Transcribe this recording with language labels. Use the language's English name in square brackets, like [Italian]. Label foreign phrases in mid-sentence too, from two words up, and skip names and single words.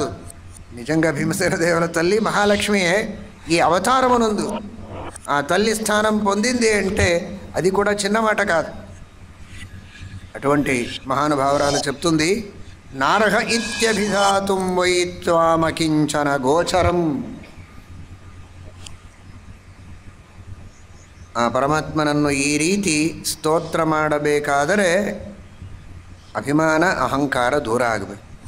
[Telugu] నిజంగా భీమసేన దేవుల తల్లి మహాలక్ష్మియే. ఈ అవతారమునందు ఆ తల్లి స్థానం పొందింది అంటే అది కూడా చిన్న మాట కాదు. అటువంటి మహానుభావురాలు చెప్తుంది, [Sanskrit] नारह इत्यभिधातुं वै त्वामकिंचन गोचरम्. [Kannada] ಆ ಪರಮಾತ್ಮನನ್ನು ಈ ರೀತಿ ಸ್ತೋತ್ರ ಮಾಡಬೇಕಾದರೆ ಅಭಿಮಾನ ಅಹಂಕಾರ ದೂರ ಆಗಬೇಕು.